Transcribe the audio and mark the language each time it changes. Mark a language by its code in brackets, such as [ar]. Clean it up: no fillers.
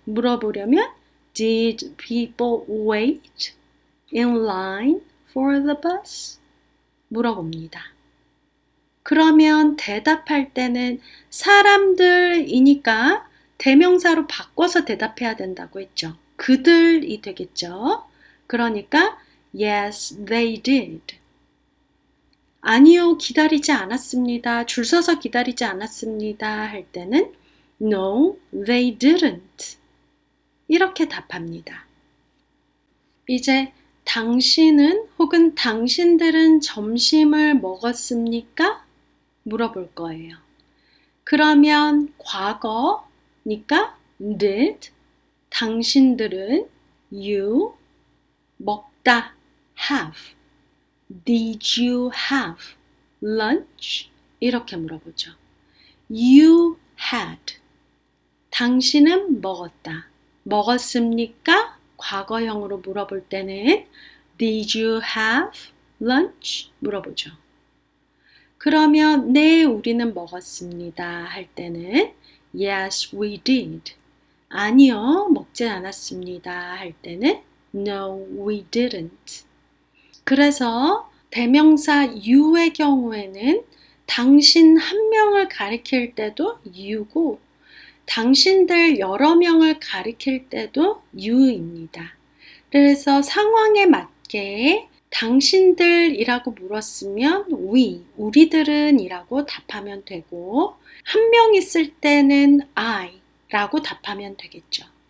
[ko] 물어보려면 [en] Did people wait in line for the bus? [ko] 물어봅니다. 그러면 대답할 때는 사람들이니까 대명사로 바꿔서 대답해야 된다고 했죠. 그들이 되겠죠. 그러니까 [en] Yes, they did. [ko] 아니요, 기다리지 않았습니다. 줄 서서 기다리지 않았습니다. 할 때는 [en] No, they didn't. [ko] 이렇게 답합니다. 이제 당신은 혹은 당신들은 점심을 먹었습니까? 물어볼 거예요. 그러면 과거니까 did, 당신들은 you, 먹다 have. [en] Did you have lunch? [ko] 이렇게 물어보죠. [en] You had. [ko] 당신은 먹었다. 먹었습니까? 과거형으로 물어볼 때는 [en] Did you have lunch? [ko] 물어보죠. 그러면 네, 우리는 먹었습니다. 할 때는 [en] Yes, we did. [ko] 아니요, 먹진 않았습니다. 할 때는 [en] No, we didn't. [ko] 그래서 대명사 you의 경우에는 당신 한 명을 가리킬 때도 you고 당신들 여러 명을 가리킬 때도 you입니다. 그래서 상황에 맞게 당신들이라고 물었으면 we, 우리들은 이라고 답하면 되고 한 명 있을 때는 I 라고 답하면 되겠죠.